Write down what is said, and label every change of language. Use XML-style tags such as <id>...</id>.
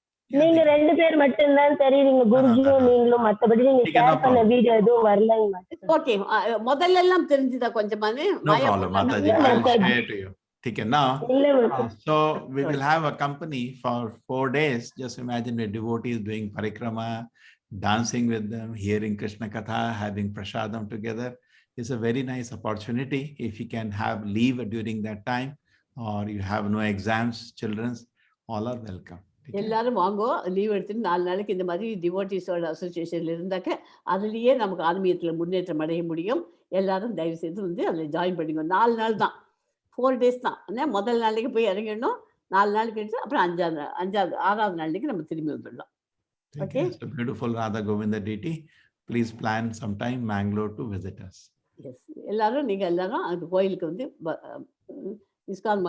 <ta>நீங்க 2 பேர் மட்டும் தான் தெரியுங்க, குருஜியும் நீங்களும். மத்தபடி நீங்க ஷேர் பண்ண வீடியோ எதுவும் வரலைங்க. ஓகே, முதல்ல எல்லாம் தெரிஞ்சுதா கொஞ்சமானே?</ta> <en>No problem, Mataji. I'll share to you. Okay, now, so we will have a company for 4 days. Just imagine the devotees doing parikrama, dancing with them, hearing Krishna Katha, having prasadam together. It's a very nice opportunity. If you can have leave during that time, or you have no exams, children's, All are welcome. Okay?</en> <ta>எல்லாரும் வாங்கோ, leave எடுத்துட்டு 4 நாளைக்கு இந்த மாதிரி டிவோட்டிஸோட அசோசியேஷன்ல இருந்தாக்க அதுலயே நமக்கு ஆன்மீகத்துல முன்னேற்றம் அடைய முடியும். எல்லாரும் தயவு செய்து வந்து அதில் ஜாயின் பண்ணிக்கோ. 4 நாள் தான்,</ta> <en>4 days</en> <ta>தான். முதல் நாளைக்கு போய் இறங்கிடணும், 4 நாள் கழிச்சு அப்புறம் 6வது நாளைக்கு நம்ம திரும்பி வந்துடலாம்.</ta> <en>Okay. So beautiful Radha Govinda deity. Please plan sometime Mangalore to visit us. Yes.</en> <ta>எல்லாரும் நீங்க எல்லாரும் அந்த கோயிலுக்கு வந்து இஸ்கான்</ta>